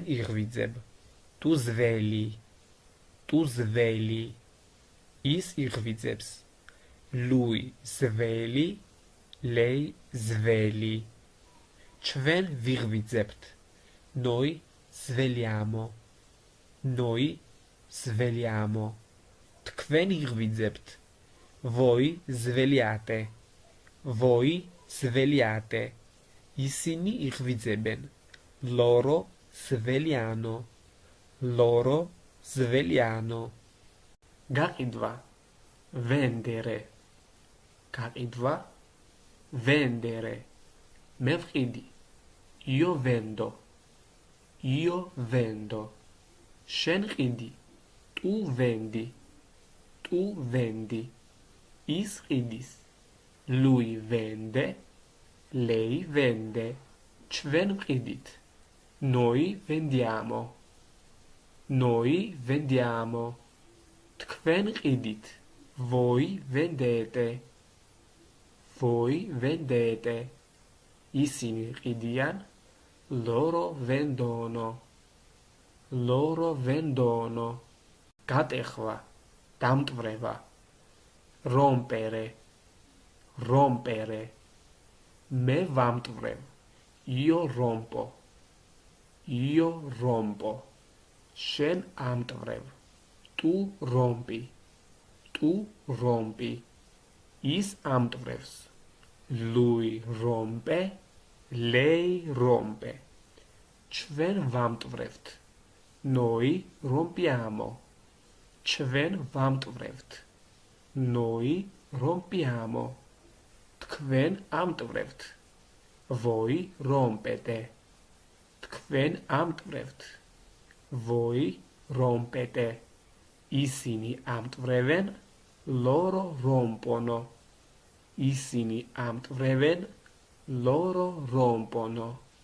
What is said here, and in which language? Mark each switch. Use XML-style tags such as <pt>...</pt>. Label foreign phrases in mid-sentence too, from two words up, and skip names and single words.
<ka>იღვიძებ,</ka> <it>tu svegli, tu svegli,</it> <ka>ის იღვიძებს,</ka> <it>lui svegli, lei svegli,</it> <ka>ჩვენ ვიღვიძებთ,</ka> <it>noi svegliamo, noi svegliamo,</it> <ka>თქვენ იღვიძებთ,</ka> <it>voi svegliate, voi svegliate,</it> <ka>ისინი იღვიძებენ,</ka> <it>loro svegliano, loro svegliano, გაყიდვა, vendere, გაყიდვა, vendere,</it> <ka>მე ვყიდი,</ka> <it>io vendo, io vendo,</it> <ka>შენ ყიდი,</ka> <it>tu vendi, tu vendi,</it> <ka>ის ყიდის,</ka> <it>lui vende, lei vende,</it> <ka>ჩვენ ვყიდით,</ka> <it>noi vendiamo, noi vendiamo,</it> <ka>თქვენ ყიდით,</ka> <it>voi vendete, voi vendete,</it> <ka>ისინი ყიდიან,</ka> <it>loro vendono, loro vendono,</it> <ka>გატეხვა, დამტვრება,</ka> <it>rompere, rompere,</it> <ka>მე ვამტვრევ,</ka> <it>io rompo, io rompo,</it> <ka>შენ ამტვრევ,</ka> <it>tu rompi, tu rompi,</it> <ka>ის ამტვრევს,</ka> <it>lui rompe, lei rompe,</it> <ka>ჩვენ ვამტვრევთ,</ka> <it>noi rompiamo,</it> <ka>ჩვენ ვამტვრევთ,</ka> <it>noi rompiamo,</it> <ka>თქვენ ამტვრევთ,</ka> <it>voi rompete,</it> <ka>თქვენ ამტვრევთ,</ka> <it>voi rompete,</it> <ka>ისინი ამტვრევენ,</ka> <it>loro rompono,</it> <ka>ისინი ამტვრევენ,</ka> <it>Loro rompono.</it>